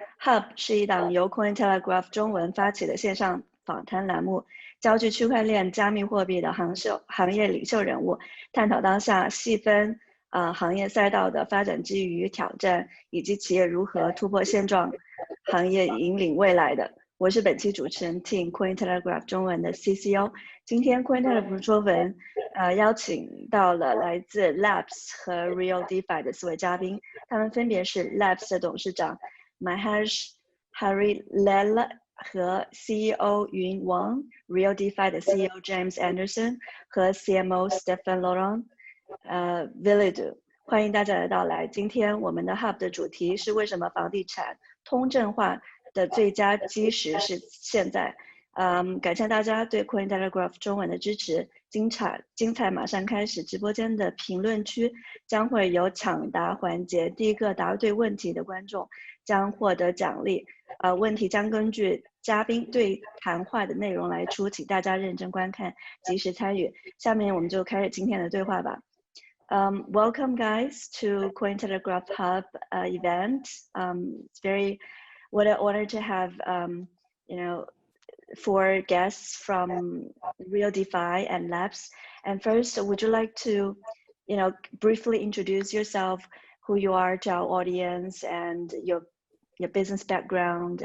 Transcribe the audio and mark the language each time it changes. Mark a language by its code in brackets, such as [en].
[zh] Hub 是一档由 CoinTelegraph 中文发起的线上访谈栏目，焦聚区块链、加密货币的行业领袖人物，探讨当下细分行业赛道的发展机遇与挑战，以及企业如何突破现状，行业引领未来的。我是本期主持人 Ting CoinTelegraph 中文的 CCO。今天 CoinTelegraph 中文邀请到了来自 LABS 和 RioDeFi 的4位嘉宾，他们分别是 LABS 的董事长 Mahesh Harilela 和 CEO 云 Wang，RioDeFi 的 CEO James Anderson 和 CMO Stefan Laurent Villadu。欢迎大家的到来。今天我们的 Hub 的主题是为什么房地产通证化的最佳基石是现在。感谢大家对 CoinTelegraph 中文的支持，精彩马上开始。直播间的评论区将会有抢答环节，第一个答对问题的观众将获得奖励。问题将根据嘉宾对谈话的内容来出，请大家认真观看，及时参与。下面我们就开始今天的对话吧。 [en] Welcome guys to CoinTelegraph Hub event. It's what an honor to have four guests from RioDeFi and LABS. And first, would you like to, briefly introduce yourself, who you are to our audience, and your business background?